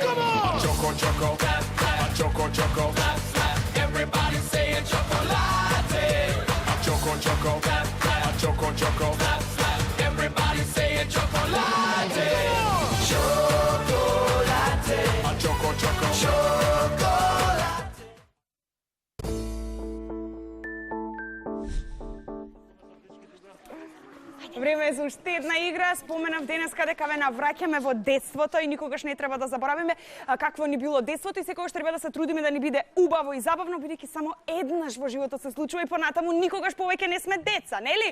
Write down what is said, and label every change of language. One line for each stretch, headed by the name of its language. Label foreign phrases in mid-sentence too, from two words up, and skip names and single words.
English: Come on. Choco. Choco. Everybody say a chocolate. A choco. Everybody say a chocolate. Chocolate. A choco. Chocolate.
Macedonian: Време е за уште една игра. Споменав денеска дека ве навраќаме во детството и никогаш не треба да заборавиме какво ни било детството и секогаш треба да се трудиме да ни биде убаво и забавно, бидејќи само еднаш во животот се случува и понатаму никогаш повеќе не сме деца, нели?